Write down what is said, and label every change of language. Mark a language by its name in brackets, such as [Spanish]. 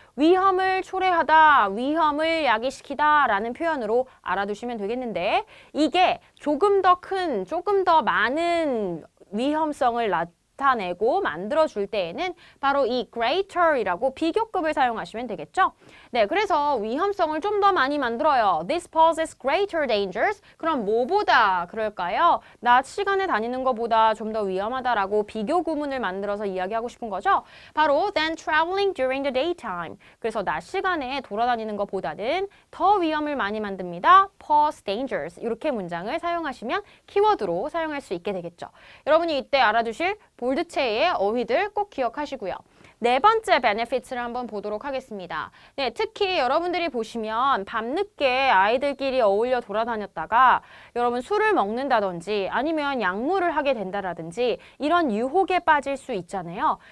[Korean] 위험을 초래하다, 위험을 야기시키다 라는 표현으로 알아두시면 되겠는데 이게 조금 더 큰, 조금 더 많은 위험성을 나타내고 만들어줄 때에는 바로 이 greater이라고 비교급을 사용하시면 되겠죠. 네, 그래서 위험성을 좀 더 많이 만들어요. [English] This poses greater dangers. [Korean] 그럼 뭐보다 그럴까요? 낮 시간에 다니는 것보다 좀 더 위험하다라고 비교 구문을 만들어서 이야기하고 싶은 거죠. 바로 [English] than traveling during the daytime. [Korean] 그래서 낮 시간에 돌아다니는 것보다는 더 위험을 많이 만듭니다. [English] pose dangers. [Korean] 이렇게 문장을 사용하시면 키워드로 사용할 수 있게 되겠죠. 여러분이 이때 알아두실 볼드체의 어휘들 꼭 기억하시고요. 네 번째 베네피트를 한번 보도록 하겠습니다. 네, 특히 여러분들이 보시면 밤늦게 아이들끼리 어울려 돌아다녔다가 여러분 술을 먹는다든지 아니면 약물을 하게 된다라든지 이런 유혹에 빠질 수 있잖아요.